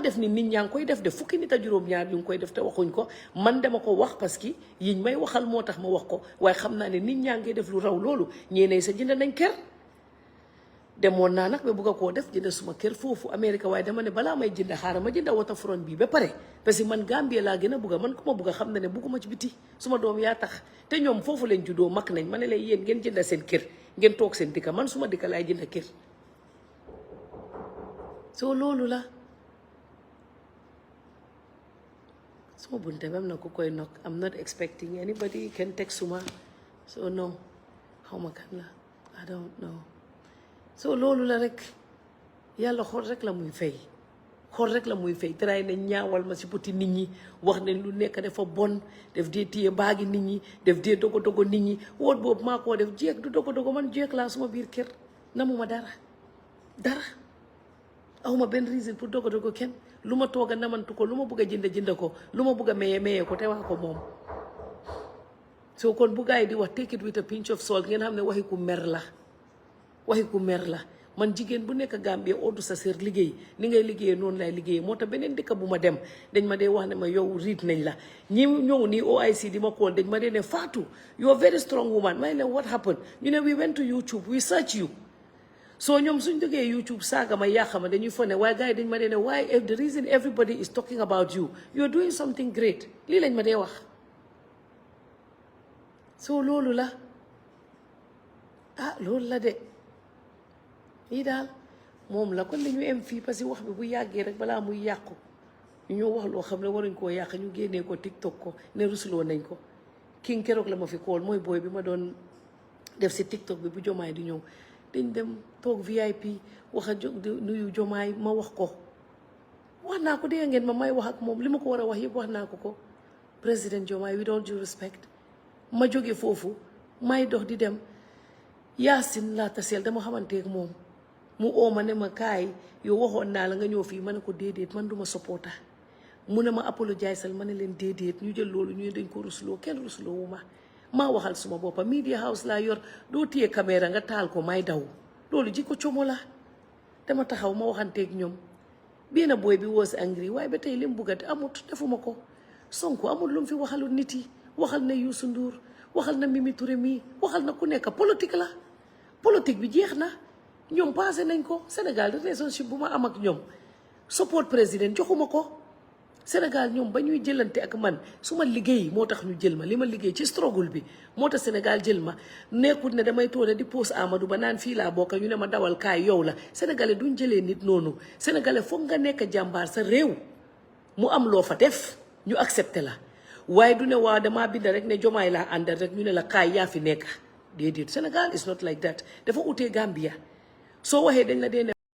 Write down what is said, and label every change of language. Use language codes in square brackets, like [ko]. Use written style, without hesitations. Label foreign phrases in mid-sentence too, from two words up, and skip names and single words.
[wo] def ni nit ñaa ngi koy def de fukki nit a juróom-ñaar ñu ngi koy def te waxuñ ko man dama ko wax parce que yiñ may waxal moo tax ma wax ko waaye xam naa ne nit ñaa ngi def lu raw loolu ñeenay sa jënd nañ kër demoon naa nag ba bugg a koo def jënd suma kër foofu Amérique waaye dama ne balaa may jënd xaaral ma jënd waterfront bii ba pare parce que man Gambie laa gën a bugga man ku ma bugg a xam na ne bugguma ci biti suma doom yaa tax te ñoom foofu leen juddoo mag nañ ma ne leen yéen ngeen jënd seen kër ngeen toog seen dëkka man suma dëkka laay jënd kër soo loolu la suma bunte bam na ku koy knock [en] I'm not expecting anybody can text [wo] suma so no xaw ma kan la [en] I don't know [wo] so loolu la rek yàlla xool rek la muy fay xool rek la muy fay tray ne ñaawal ma si buti nit ñi wax ne lu nekk dafa bon def dee téye baagi nit ñi def dee dogo nit ñi woot boobu maa koo def jeeg du dogo man jeeg laa suma biir kër namuma dara awma benn reason pour dogo kenn lu ma toog a namantu ko lu ma bugg a jënd ko lu ma bugg a maye ko te waa ko moom soo kon bu gaa yi di wax [en] take it with a pinch of salt [wo] ngeen xam ne waxi ku mer la man jigéen bu nekk Gambie oddu sa sër liggéey ni ngay liggéeyee noonu lay liggéeyee moo tax beneen dëkk bu ma dem dañ ma dee wax ne ma yow riit nañ la ñi ñëw nii OIC di ma kool dañ ma dee ne Fatou [en] you are very strong woman [wo] may leen [en] what happened [wo] ñu ne [en] we went to YouTube we search you [wo] so ñoom suñ jógee YouTube saaga ma yàqa ma dañuy fone waaye gars yi dañ ma dee ne [en] why the reason everybody is talking about you you are doing something great [wo] lii lañ ma dee wax so loolu la loolu la de lii daal moom la kon dañu em fii parce que wax bi bu yàggee rek balaa muy yàqu ñu ñoo wax loo xam ne waruñ koo yàq ñu génnee ko TikTok ko ne rusloo nañ ko king keroog la ma fi kool mooy booy bi ma doon def si TikTok bi bu jomaay di ñëw dañ dem toog VIP wax a nuyu jomaay ma wax ko wax naa ko dégg ngeen ma may wax ak moom li ma ko war a wax yëpp wax naa ko président Jomaay [en] with all due respect [wo] ma jóge foofu may dox di dem Yaasin laa taseel dama xamanteeg moom mu oo ma ne ma kaay yow waxoon naa la nga ñëw fii ma ne ko déedéet man duma supporter mu ne ma apologisal ma ne leen déedéet ñu jël loolu ñu dañ ko rusloo kenn rusloo wu ma maa waxal suma boppa [en] media house [wo] laa yor doo téye caméra nga taal ko may daw loolu ji ko como la dama taxaw ma waxanteeg ñoom benn boy bi [en] was angry [wo] waaye ba tey li mu buggati amut defuma ko Sonko amul lu mu fi waxalul nit yi waxal na Youssou Ndour waxal na Mimi Touré mii waxal na ku nekk politique la politique bi jeex na ñoom passé nañ ko Sénégal relationship bu ma am ak ñoom support président joxuma ko Sénégal ñoom ba ñuy jëlante ak man su ma liggéey moo tax ñu jël ma li ma liggéey ci struggle bi moo tax Sénégal jël ma nekkul ne damay toone di pose Amadou Ba naan fii laa bokk ñu ne ma dawal kaay yow la sénégalais duñ jëlee nit noonu sénégalais foog nga nekk jàmbaar sa réew mu am loo fa def ñu accepté la waaye du ne waa damaa bind rek ne jomaay laa àndal rek ñu ne la kaay yaa fi nekk déedéet Sénégal [en] is not like that [wo] dafa utee Gambia soo waxee dañ la dee ne